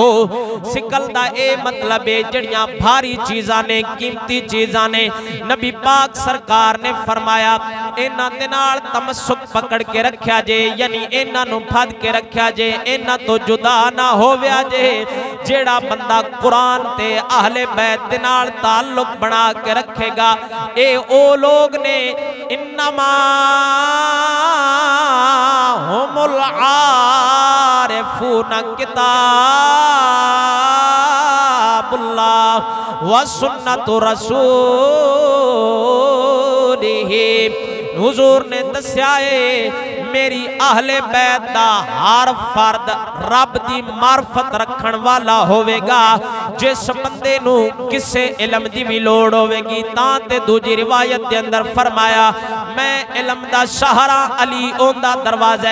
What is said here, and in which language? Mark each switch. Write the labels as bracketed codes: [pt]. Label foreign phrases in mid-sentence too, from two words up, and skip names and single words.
[pa] ثقل دا اے مطلب ہے جیہڑیاں بھاری چیزاں نیں، قیمتی چیزاں نیں، نبی پاک سرکار نے فرمایا اینہاں دے نال تمسک پکڑ کے رکھا جے، یعنی اینہاں نوں پھڑ کے رکھا جے، اینہاں توں جدا نہ ہویا جے. جیہڑا بندہ قرآن تے اہل بیت دے نال تعلق بنا کے رکھے گا، اے او لوگ نیں [ar] إنما هم العارفون كتاب الله وسنة رسوله. [pa] حضور نے دسیا ہے میری اہل بیت دا ہر فرد رب دی معرفت رکھن والا ہووے گا. جس بندے نوں کسے علم دی وی لوڑ ہووے گی تاں تے دوجی روایت دے اندر فرمایا میں علم دا شہر آں علی اوہدا دروازہ.